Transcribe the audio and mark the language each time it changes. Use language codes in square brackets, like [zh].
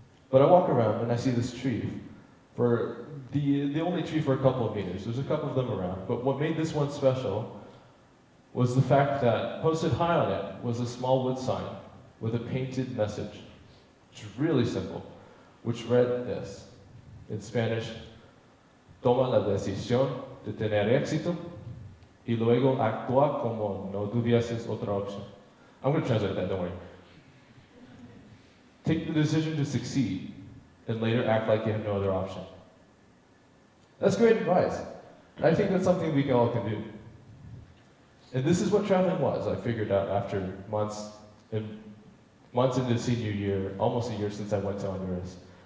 [en] But I walk around and I see this tree for the only tree for a couple of meters. There's a couple of them around. But what made this one special was the fact that posted high on it was a small wood sign with a painted message, which is really simple, which read this. In Spanish, [es] toma la decisión de tener éxito y luego actúa como no tuvieses otra opción. [en] I'm going to translate that, don't worry. Take the decision to succeed and later act like you have no other option. That's great advice. And I think that's something we all can do. And this is what traveling was, I figured out after months into senior year, almost a year since I went to Honduras.